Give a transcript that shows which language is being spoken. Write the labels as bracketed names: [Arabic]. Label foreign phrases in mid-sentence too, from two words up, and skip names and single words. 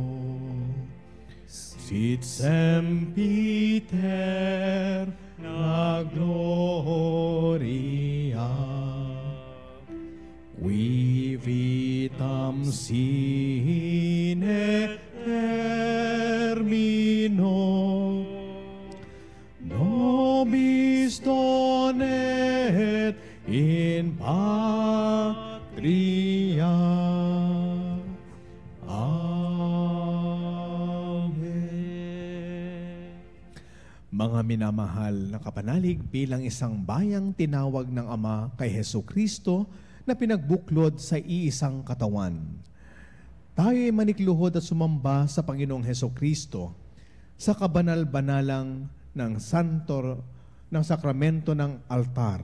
[Latin] sit sempiter na gloria, qui vitam sine termino, nobis donet in patria. Amen. [Filipino] Mga minamahal na kapanalig, bilang isang bayang tinawag ng Ama kay Jesucristo na pinagbuklod sa iisang katawan, tayo ay manikluhod at sumamba sa Panginoong Jesucristo sa kabanal-banalang ng ng sakramento ng altar.